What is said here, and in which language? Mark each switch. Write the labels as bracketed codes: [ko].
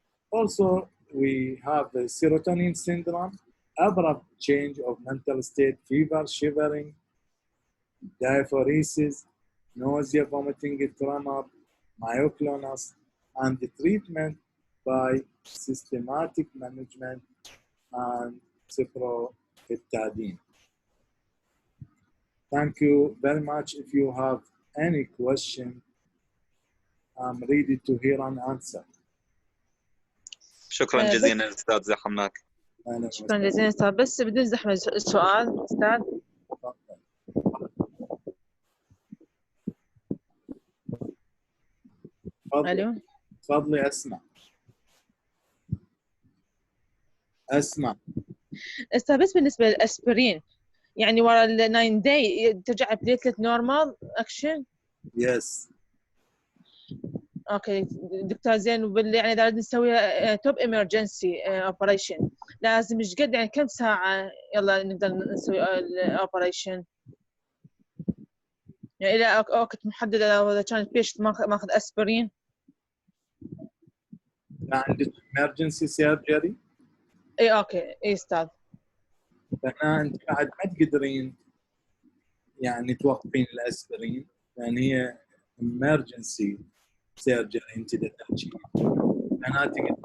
[en] Also, we have the serotonin syndrome, abrupt change of mental state, fever, shivering, diaphoresis, nausea, vomiting, tremor, myoclonus, and the treatment by systematic management and cyproheptadine. Thank you very much. If you have any question, I'm ready to hear and answer. [ar] شكرا جزيلا استاذ زحمناك. شكرا جزيلا استاذ. بس بدون زحمه السؤال استاذ. الو تفضلي. اسمع استاذ. بس بالنسبه للاسبرين يعني ورا ال 9 داي ترجع بليتلت نورمال اكشن؟ [en] Yes. [ar] اوكي دكتور زين. يعني اذا نسوي توب امرجنسي اوبريشن لازم ايش قد يعني كم ساعه يلا نقدر نسوي الاوبريشن؟ يعني الى وقت محدد اذا كان البيشنت ماخذ اسبرين؟ عندك emergency surgery؟ اي اوكي. اي استاذ. فهنا انت بعد ما تقدرين يعني توقفين الاسبرين لان هي emergency surgery انت تحكي معناته